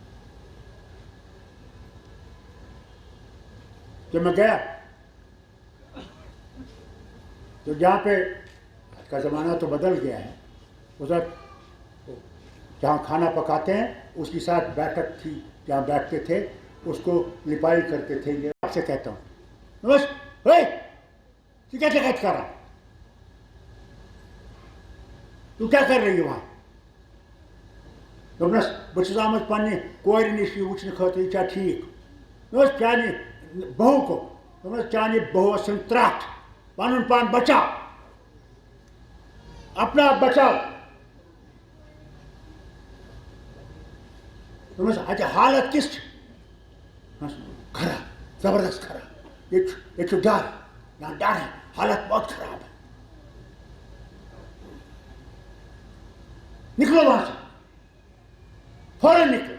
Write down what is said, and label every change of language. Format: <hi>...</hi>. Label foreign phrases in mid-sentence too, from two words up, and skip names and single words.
<hi>जब मैं गया तो जहां पे, आज का जमाना तो बदल गया है, उधर जहाँ खाना पकाते हैं उसके साथ बैठक थी, जहाँ बैठते थे उसको लिपाई करते थे। ये आपसे कहता हूँ, नमस्ते, तू क्या जगह कर रहा, तू क्या कर रही है वहाँ?</hi> <ks>दोपनस बस आमत पन्ने कोर नश वुचन खतर क्या ठीक, दोपनस चाने बहू को, दोपनस चाने बहू सन त्रट,</ks> <hi>पन पान बचाओ, अपना आप बचाओ।</hi> <ks>अच्छा हालत किस खराब, जबरदस्त खराब,</ks> <hi>ये तो डर, यहाँ डर है, हालत बहुत खराब है, निकलो वहां से, फौरन निकलो।</hi>